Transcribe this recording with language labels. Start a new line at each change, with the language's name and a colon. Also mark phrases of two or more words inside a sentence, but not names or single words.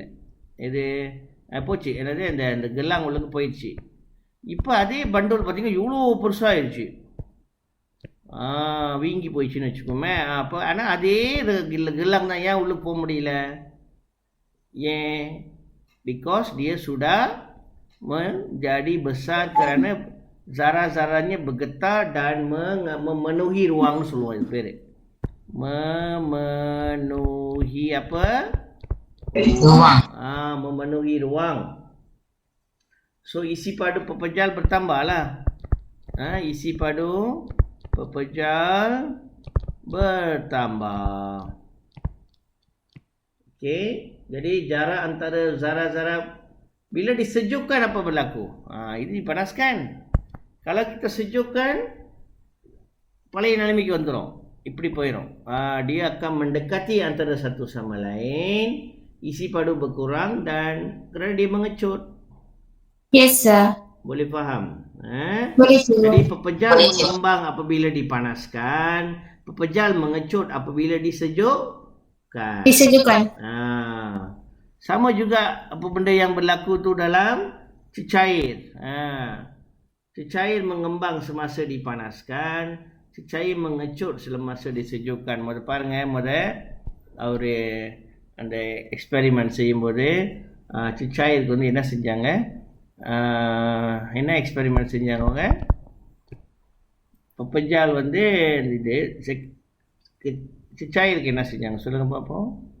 Tamil: இது போச்சு, என்னது அந்த அந்த கெல்லாங் உள்ளுக்கு போயிடுச்சு. இப்போ அதே பண்டோல் பார்த்திங்கன்னா இவ்வளோ பெருசாகிடுச்சு, வீங்கி போயிடுச்சுன்னு வச்சுக்கோமே. அப்போ ஆனால் அதே கெல்லாங் தான் ஏன் உள்ளுக்கு போக முடியல?
Malay: ஏன்? பிகாஸ் dia sudah menjadi besar kerana zara-zaranya bergetar dan memenuhi ruang சொல்லுவோம்.
Tamil: இது பேர்
Malay: memenuhi apa? Ruang. Memenuhi ruang. So isi padu pepejal bertambah lah. Isi padu pepejal bertambah. Okey, jadi jarak antara zara-zara bila disejukkan apa berlaku? Ini dipanaskan. Kalau kita sejukkan, pala
Tamil: நிலைமைக்கு வந்துரும், இப்படி போயிடும்.
Malay: Dia akan mendekati antara satu sama lain, isi padu berkurang dan kerana dia mengecut.
English: Yes sir.
Malay: Boleh faham? Boleh sir. Jadi pepejal mengembang apabila dipanaskan, pepejal mengecut apabila disejukkan. Disejukkan. Sama juga apa benda yang berlaku tu dalam cecair. Cecair mengembang semasa dipanaskan, cecair mengecut semasa disejukkan.
Tamil: Muda பாருங்க, ஒரு அந்த எக்ஸ்பெரிமெண்ட் செய்யும்போது cecairக்கு வந்து என்ன செஞ்சாங்க, என்ன எக்ஸ்பெரிமெண்ட் செஞ்சாங்க? பப்பஞ்சால் வந்து இது cecairக்கு என்ன செஞ்சாங்க சொல்லுங்க பார்ப்போம்.